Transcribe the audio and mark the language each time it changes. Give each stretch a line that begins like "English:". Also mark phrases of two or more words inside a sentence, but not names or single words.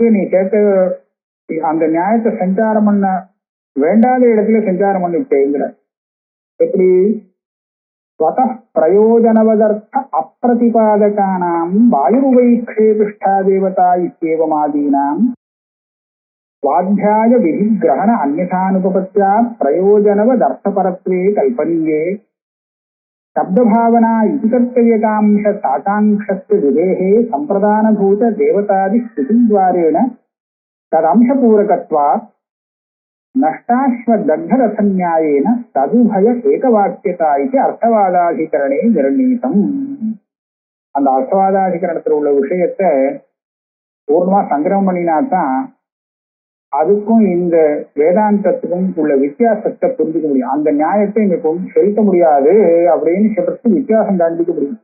Tamil: நீ சேர்த்த அந்த நியாயத்தை சஞ்சாரம் பண்ண வேண்டாத இடத்துல சஞ்சாரம் பண்ணிட்டேங்கிற.
Sanskrit: எப்படி प्रयोजनवदर्थ अप्रतिपादकानाम् वायुवैक्षेपिष्ठा देवता इत्येवमादीनाम् स्वाध्याय विधि ग्रहण अन्यथानुपपत्या प्रयोजनवदर्थपरत्वे कल्पनीये शब्द भावना इति कर्तव्यकांश साकांक्षस्य विदेः संप्रदानभूत देवतादि स्तुतिद्वारेण तदंशपूरकत्वात् नष्टाश्वदग्धरथन्यायेन तदुभय एकवाक्यता इति अर्थवादाधिकरणे निर्णीतम्.
Tamil: அந்த அர்த்தவாதாதிகரணத்தில் உள்ள விஷயத்தை பூர்ணமா சங்கிரகம் பண்ணினாதான் அதுக்கும் இந்த வேதாந்தத்துக்கும் உள்ள வித்தியாசத்தை புரிஞ்சுக்க முடியும். அந்த நியாயத்தை இங்க செலுத்த முடியாது அப்படின்னு சொல்றதுக்கு வித்தியாசம் காண்பிக்க முடியும்.